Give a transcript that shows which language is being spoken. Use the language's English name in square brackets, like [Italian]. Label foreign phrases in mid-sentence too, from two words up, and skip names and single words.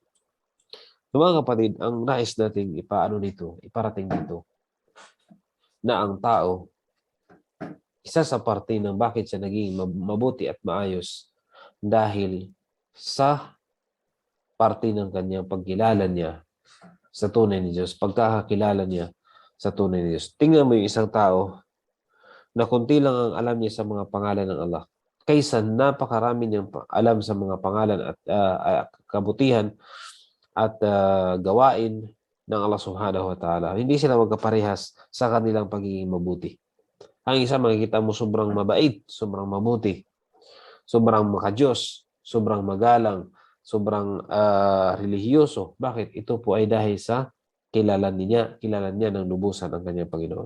[Filipino] So, mga kapatid, ang nais nating iparating dito, na ang tao, isa sa parte ng bakit siya naging mabuti at maayos dahil sa parte ng kanyang pagkilala niya sa tunay ni Diyos, pagkakakilala niya sa tunay ni Diyos. Tingnan mo yung isang tao na kunti lang ang alam niya sa mga pangalan ng Allah, kaysa napakarami niyang alam sa mga pangalan at kabutihan at gawain ng Allah [Arabic] سبحانه وتعالى. [Filipino] Hindi sila magkaparehas sa kanilang pagiging mabuti. Ang isa makikita mo sobrang mabait, sobrang mabuti, sobrang makadiyos, sobrang magalang, sobrang relihiyoso. Bakit? Ito po ay dahil sa kilala niya ng lubusan ang kanyang Panginoon.